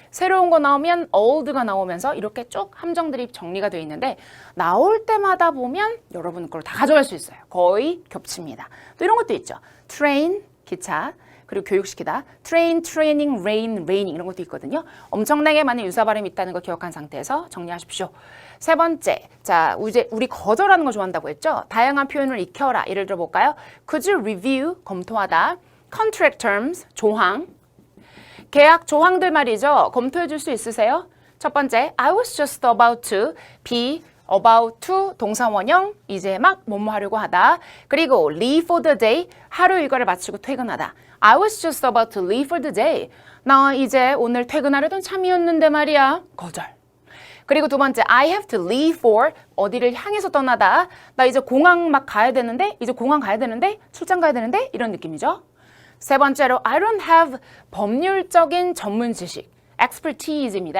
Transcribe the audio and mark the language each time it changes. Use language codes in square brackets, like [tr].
[ko] 새로운 거 나오면 old가 나오면서 이렇게 쭉 함정들이 정리가 되어 있는데 나올 때마다 보면 여러분 걸 다 가져갈 수 있어요. 거의 겹칩니다. 또 이런 것도 있죠. train, 기차. 그리고 교육시키다. train, training, rain, raining 이런 것도 있거든요. 엄청나게 많은 유사 발음이 있다는 거 기억한 상태에서 정리하십시오. 세 번째, 자 이제 우리 거절하는 거 좋아한다고 했죠. 다양한 표현을 익혀라. 예를 들어 볼까요? Could you review, 검토하다. Contract terms, 조항. 계약 조항들 말이죠. 검토해 줄 수 있으세요? 첫 번째, [en] I was just about to [ko] be about to 동사 원형 이제 막 뭐뭐 하려고 하다. 그리고 leave for the day 하루 일과를 마치고 퇴근하다. [en] I was just about to leave for the day. [ko] 나 이제 오늘 퇴근하려던 참이었는데 말이야. 거절. 그리고 두 번째 [en] I have to leave for [ko] 어디를 향해서 떠나다. 나 이제 공항 막 가야 되는데 이제 공항 가야 되는데 출장 가야 되는데 이런 느낌이죠. 세 번째로 I don't have 법률적인 전문 지식. expertise입니다.